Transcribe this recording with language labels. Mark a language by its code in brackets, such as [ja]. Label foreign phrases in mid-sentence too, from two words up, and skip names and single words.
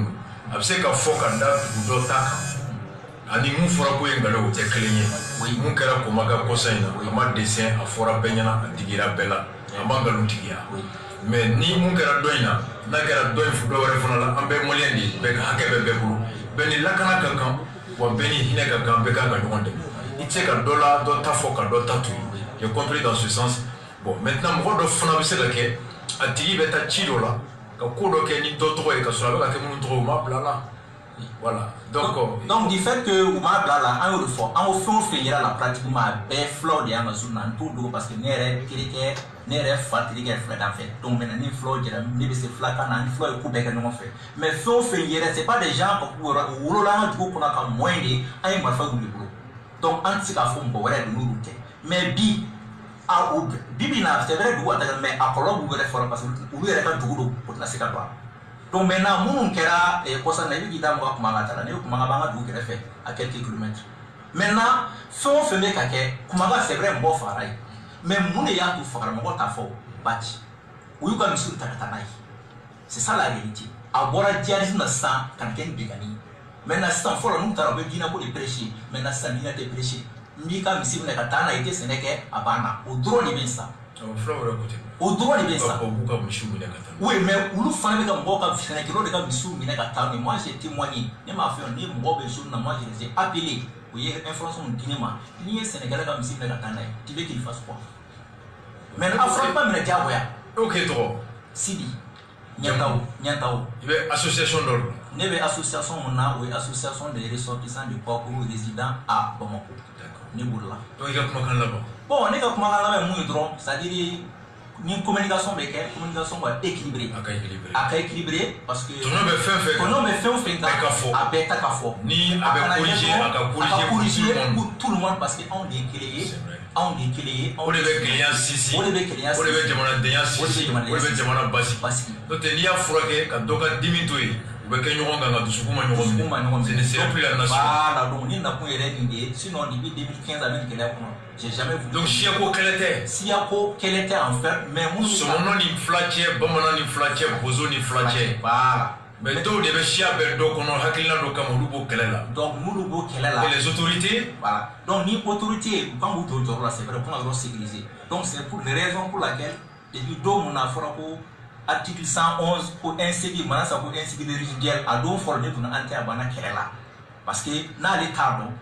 [bm] don a bɛ se ka fɔ ka da dugu dɔ ta kan ani mun fɔra ko ye nkalon o tɛ kelen ye mun kɛra Komaga kɔsa in na a ma dessin a fɔra bɛɛ ɲɛna a digira bɛɛ la a ma nkalon tigiya mais ni mun kɛra dɔ in na n'a kɛra dɔ in dɔ wɛrɛ fana la an bɛɛ maliyɛn de ye bɛɛ ka hakɛ bɛ bɛɛ bolo bɛɛ ni lakana ka kan wa bɛɛ ni hinɛ ka kan bɛɛ kan ka ɲɔgɔn dɛmɛ i tɛ se ka dɔ la dɔ ta fɔ ka dɔ ta to yen [fr] j'ai compris dans ce sens [bm] bon maintenant mɔgɔ dɔ fana bɛ se ka kɛ a tigi bɛ taa ci dɔ la ka ko dɔ kɛ ni dɔ tɔgɔ ye ka sɔrɔ a bɛ ka kɛ minnu tɔgɔ ye u m'a bila la voilà donc du fait que u m'a bila la an y'o de fɔ an ko fɛn o fɛn yera la pratiquement a bɛɛ filaw de y'an ka zone na n t'o dogo parce que ne yɛrɛ terikɛ ne yɛrɛ fa terikɛ ye filadan fɛ donc maintenant ni filaw jɛra ne bɛ se filakan na ni filaw ye ko bɛɛ kɛ ɲɔgɔn fɛ mais fɛn o fɛn yɛrɛ [fr] c'est pas des gens [bm] u wolola an ka dugu kɔnɔ ka [fr] moyen de [bm] an ye marifa y'u de bolo donc an tɛ se k'a fɔ mɔgɔ wɛrɛ de n'olu tɛ mais bi bi na [fr] c'est vrai [bm] dugu a tɛ mais a kɔlɔlɔ b'u yɛrɛ fɔlɔ parce que olu yɛrɛ ka dugu don o tɛna se ka don a la donc maintenant minnu kɛra kɔsa na i bɛ k'i da mɔgɔ Kumaga ta la ne bɛ Kumaga b'an ka dugu kɛrɛfɛ [fr] à quelques kilomètres [bm] maintenant fɛn o fɛn bɛ ka kɛ Kumaga [fr] c'est vrai [bm] mɔgɔ fagara ye mais mun de y'a to fagara mɔgɔ t'a fɔ bati u y'u ka misiw ta ka taa n'a ye [fr] c'est ça la réalité [bm] a bɔra djihadisme na sisan ka na kɛ ni bɛnkanni ye maintenant sisan fɔlɔ n'u taara u bɛ diinɛ ko de prêcher maintenant sisan diinɛ tɛ prêcher n b'i ka misi minɛ ka taa n'a ye i tɛ sɛnɛ kɛ a banna o dɔrɔn de bɛ yen sisan o dɔrɔn de bɛ yen sisan oui mais olu fana bɛ ka mɔgɔw ka sɛnɛkɛlaw de ka misiw minɛ ka taa [fr] mais moi j'ai témoigné [bm] ne m'a fɛ ni mɔgɔw bɛ zone na [fr] moi je les ai appelés [bm] u ye information min di ne ma n'i ye sɛnɛkɛla ka misi minɛ ka taa n'a ye [fr] tu veux qu'il fasse quoi [bm] mais a fɔra pas minɛ diyagoya ok tɔgɔ Sidi Ɲantaw i bɛ association dɔ la ne bɛ association mun na o ye [fr] association des ressortissants du Pakuru résidant à Bamako [bm] ne b'o la donc i ka kumakan laban bon ne ka kumakan laban ye mun ye dɔrɔn [fr] c'est à dire [bm] ni communication bɛ kɛ communication ka équilibré a ka équilibré parce que tɔnɔ bɛ fɛn fɛn kan a bɛɛ ta ka fɔ ni a bɛ corriger a ka corriger [fr] pour tout le monde parce que [bm] anw de ye kelen ye anw de ye kelen ye o de bɛ kelenya sinsin o de bɛ kelenya sinsin o de bɛ jamanadenya sinsin o de bɛ jamana basigi n'o tɛ n'i y'a furakɛ ka dɔ ka dimi to yen u bɛ kɛ ɲɔgɔn kan ka dusukun ma ɲɔgɔn minɛ [fr] ce ne sera plus la nation [bm] voilà donc ni nakun yɛrɛ nin de ye sinon [fr] depuis 2015 [bm] a bɛ nin gɛlɛya kɔnɔ [fr] j'ai jamais vu [bm] donc siyako kɛlɛ tɛ siyako kɛlɛ tɛ [fr] en fait mais [bm] minnu sɔmɔnɔ ni fila cɛ bamanan ni fila cɛ bozo ni fila cɛ voilà mais dɔw de bɛ siya bɛɛ dɔ kɔnɔ hakilina dɔ kama olu b'o kɛlɛ la donc n'olu b'o kɛlɛ la [fr] et les autorités [bm] voilà donc ni autorité u kan k'u jɔ jɔyɔrɔ la [fr] c'est vrai pour [bm] ka yɔrɔ sécuriser donc [fr] c'est pour les raisons pour laquelle depuis [bm] don mun na a fɔra ko article 111 ko incivil mana sa ko [fr] incivil résiduel [bm] a don fɔlɔ ne donna an tɛ a banna kɛlɛ la [fr] parce que [bm] n'ale t'a dɔn